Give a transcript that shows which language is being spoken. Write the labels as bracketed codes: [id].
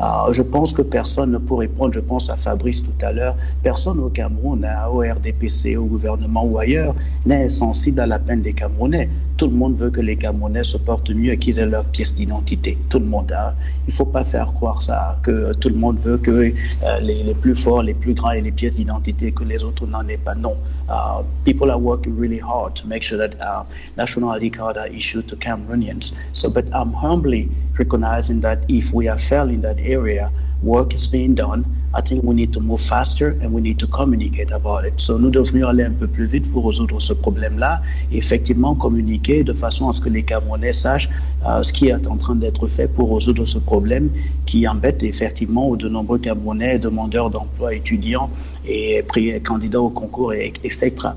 [fr] Je pense que personne ne peut répondre, je pense à Fabrice tout à l'heure, personne au Cameroun, au RDPC, au gouvernement ou ailleurs, n'est sensible à la peine des Camerounais. Tout le monde veut que les Camerounais se portent mieux et qu'ils aient leur pièce d'identité. Tout le monde. Il ne faut pas faire croire ça, que tout le monde veut que les plus forts, les plus grands aient les pièces d'identité, que les autres n'en aient pas. Non. [en] People are working really hard to make sure that national ID cards are issued to Cameroonians. But I'm humbly recognizing that if we are failing in that area, work is being done. I think we need to move faster and we need to communicate about it. [fr] So nous devrions aller un peu plus vite pour résoudre ce problème-là et effectivement communiquer de façon à ce que les Camerounais sachent ce qui est en train d'être fait pour résoudre ce problème qui embête effectivement de nombreux Camerounais, demandeurs d'emploi, étudiants et candidats au concours, etc.